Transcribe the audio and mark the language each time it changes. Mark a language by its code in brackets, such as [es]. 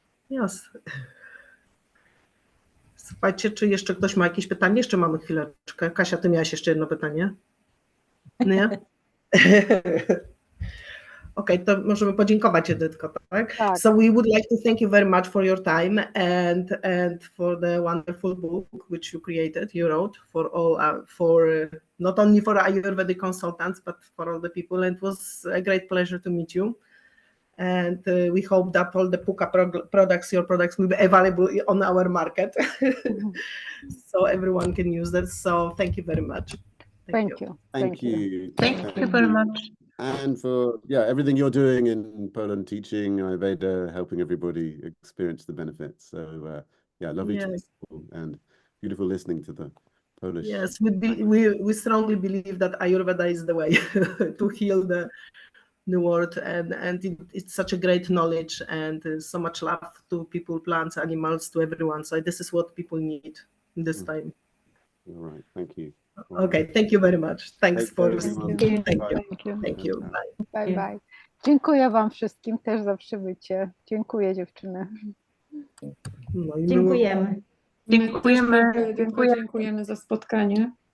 [pl] Jasne. Słuchajcie, czy jeszcze ktoś ma jakieś pytanie? Jeszcze mamy chwileczkę. Kasia, ty miałaś jeszcze jedno pytanie? Nie? Okej, to możemy podziękować Edytko, tak? [en] So we would like to thank you very much for your time and for the wonderful book which you created, you wrote for all, not only for Ayurvedic consultants, but for all the people. And it was a great pleasure to meet you. And we hope that all the Puka your products will be available on our market. So everyone can use that. So thank you very much. Thank you. Thank you. Thank you very much. And for everything you're doing in Poland, teaching Ayurveda, helping everybody experience the benefits. So lovely to meet you and beautiful listening to the Polish. Yes, we strongly believe that Ayurveda is the way to heal the world, and it's such a great knowledge and so much love to people, plants, animals, to everyone. So this is what people need in this time. All right, thank you. Okay, thank you very much. Thanks Take for care, everyone. Thank thank you. Thank you. Thank you. Bye. Bye bye. [pl] Dziękuję Wam wszystkim też za przybycie. Dziękuję dziewczyny. No i Dziękujemy. Dziękujemy. Dziękujemy. Dziękujemy za spotkanie.